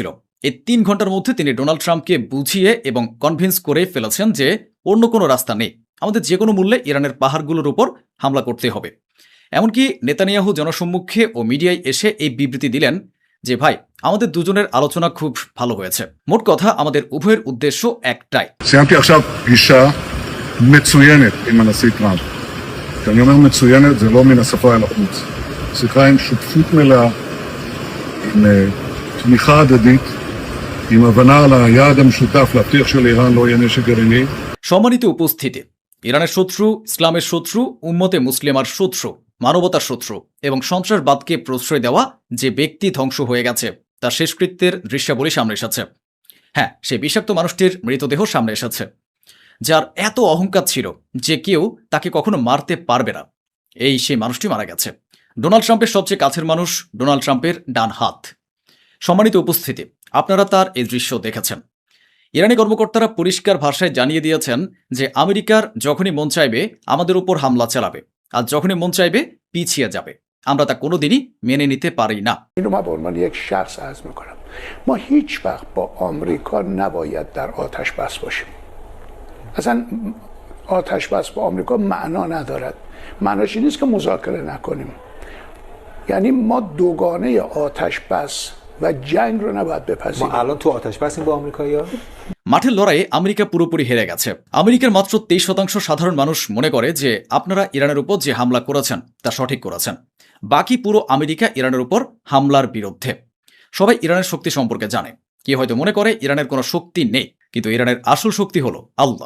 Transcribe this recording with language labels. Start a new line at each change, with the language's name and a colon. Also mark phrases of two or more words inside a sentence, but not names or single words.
Bangla: এই 3 ঘন্টার মধ্যে তিনি ডোনাল্ড ট্রাম্পকে বুঝিয়ে এবং কনভিন্স করে ফেলেছেন যে অন্য কোনো রাস্তা নেই, আমাদের যে কোনো মূল্যে ইরানের পাহাড়গুলোর উপর হামলা করতে হবে। এমনকি নেতানিয়াহু জনসম্মুখে ও মিডিয়ায় এসে এই বিবৃতি দিলেন যে ভাই, আমাদের দুজনের আলোচনা খুব ভালো হয়েছে। মোট কথা আমাদের উভয়ের উদ্দেশ্য একটাই।
Hebrew: סיימתי עכשיו פגישה מצוינת עם הנשיא טראמפ. כשאני אומר מצוינת זה לא מן השפה אל החוץ. שיחה עם שותפות מלאה, עם תמיכה הדדית, עם הבנה על היעד המשותף להבטיח שלאיראן לא יהיה נשק גרעיני.
Bangla: সম্মানিত উপস্থিতি, ইরানের শত্রু, ইসলামের শত্রু, উম্মতে মুসলিমার শত্রু, মানবতার শত্রু এবং সন্ত্রাসবাদকে প্রশ্রয় দেওয়া যে ব্যক্তি ধ্বংস হয়ে গেছে তার শেষকৃত্যের দৃশ্যাবলী সামনে এসেছে। হ্যাঁ, সেই বিষাক্ত মানুষটির মৃতদেহ সামনে এসেছে, যার এত অহংকার ছিল যে কেউ তাকে কখনো মারতে পারবে না। এই সেই মানুষটি মারা গেছে। ডোনাল্ড ট্রাম্পের সবচেয়ে কাছের মানুষ, ডোনাল্ড ট্রাম্পের ডান হাত। সম্মানিত উপস্থিতি, আপনারা তার এই দৃশ্য দেখেছেন। ইরানি কর্মকর্তারা পরিষ্কার ভাষায় জানিয়ে দিয়েছেন যে আমেরিকার যখনই মন চাইবে আমাদের উপর হামলা চালাবে, আর যখনই মন চাইবে পিছিয়ে যাবে। আমরা তা কোনোদিনই মেনে নিতে পারি না।
Persian: اینو من به عنوان یک شخص عرض میکنم ما هیچ وقت با آمریکا نباید در آتش بس باشیم. اصلا آتش بس با آمریکا معنا ندارد. معناش این نیست که مذاکره نکنیم. یعنی ما دوگانه آتش بس و جنگ رو نباید ما بپذیریم. الان تو آتش بسیم با آمریکایی‌ها؟
Bangla: মাঠের লড়াইয়ে আমেরিকা পুরোপুরি হেরে গেছে। আমেরিকার মাত্র 23% সাধারণ মানুষ মনে করে যে আপনারা ইরানের উপর যে হামলা করেছেন তা সঠিক করেছেন। বাকি পুরো আমেরিকা ইরানের উপর হামলার বিরুদ্ধে। সবাই ইরানের শক্তি সম্পর্কে জানে। কেউ হয়তো মনে করে ইরানের কোনো শক্তি নেই, কিন্তু ইরানের আসল শক্তি হলো আল্লাহ।